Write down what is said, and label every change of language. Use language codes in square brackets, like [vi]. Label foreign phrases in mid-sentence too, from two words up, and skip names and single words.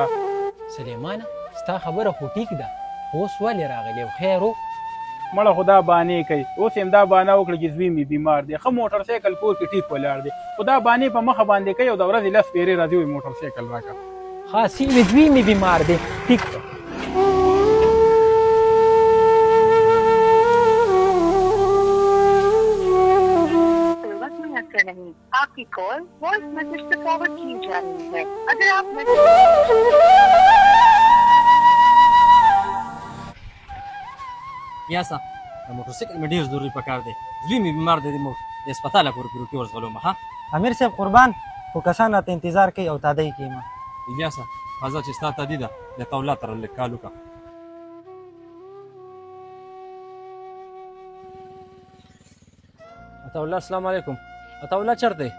[ps] سلیمانه ستا خبره خو ټیک ده خو اوس ولې راغلی او خیر و مړه خو دا بانې کوي اوس یم دا بانه وکړه چې زوی مې بیمار دی ښه موټر سایکل کور کې ټیک ولاړ دی خو دا بانې په مخه باندې کوي او د ورځې لس پیرې راځي وایي موټر سایکل راکړه خاص مې زوی مې بیمار دی ټیک ده [hi] आपकी कॉल वॉइस मैसेज से फॉरवर्ड की जा रही है अगर आप [ps] یاسه د موټر سایکل مې ډېر ضروري په کار دی زوی مې بیمار دی د هسپتاله پورې پروکي ورځغلوم ها امیر صاحب قربان خو کسان راته انتظار کوي او تادی کوي ما الیاسه راځه چې ستا تادي ده د تولا تر لږ کال وکړه عطاالله [ar] السلام علیکم [ps] عطاالله چېرته دی